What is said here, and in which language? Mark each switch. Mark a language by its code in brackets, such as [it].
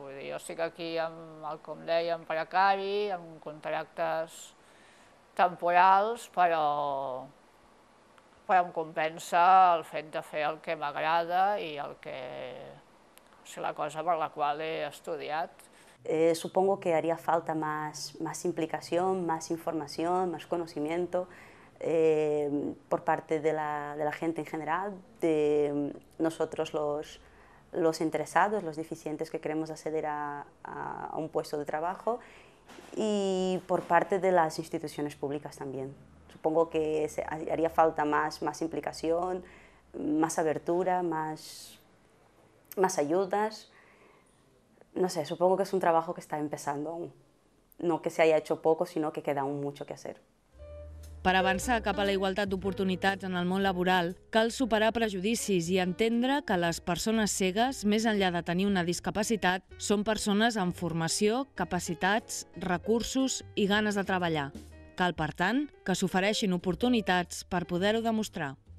[ca] Vull dir, jo estic aquí, com dèiem, precari, amb contractes temporals, però em compensa el fet de fer el que m'agrada i la cosa per la qual he estudiat. [es] Supongo que haría falta más implicación, más información, más conocimiento por parte de la gente en general, de nosotros los interesados, los deficientes que queremos acceder a un puesto de trabajo y por parte de las instituciones públicas también. Supongo que haría falta más implicación, más abertura, más ayudas. No sé, supongo que es un trabajo que está empezando aún. No que se haya hecho poco, sino que queda aún mucho que hacer. [ca] Per avançar cap a la igualtat d'oportunitats en el món laboral, cal superar prejudicis i entendre que les persones cegues, més enllà de tenir una discapacitat, són persones amb formació, capacitats, recursos i ganes de treballar. Cal, per tant, que s'ofereixin oportunitats per poder-ho demostrar.